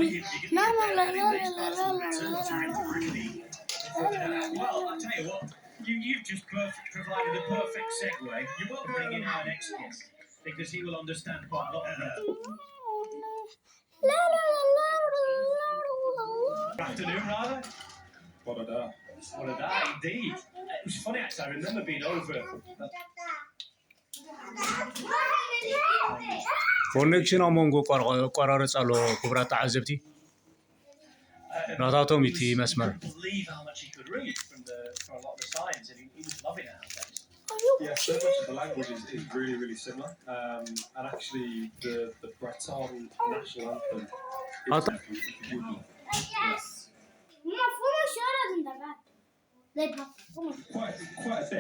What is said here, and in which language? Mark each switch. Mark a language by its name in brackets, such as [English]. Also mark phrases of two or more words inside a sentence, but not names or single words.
[English] Well, I tell you what, you've just provided a perfect segue. You will bring in our next guest, because he will understand quite a lot of that. Good afternoon, rather. What a day. What a day, indeed. It was funny, actually, I remember being over... [Tigrinya] ኮኔክሽን አሞንጎ ቆራረጽ አሎ ክብራት ተዓዘብቲ ናታቶም እቲ መስመር [English] Yeah, so much of the language is really, really similar. And actually, the Breton national anthem is quite a bit.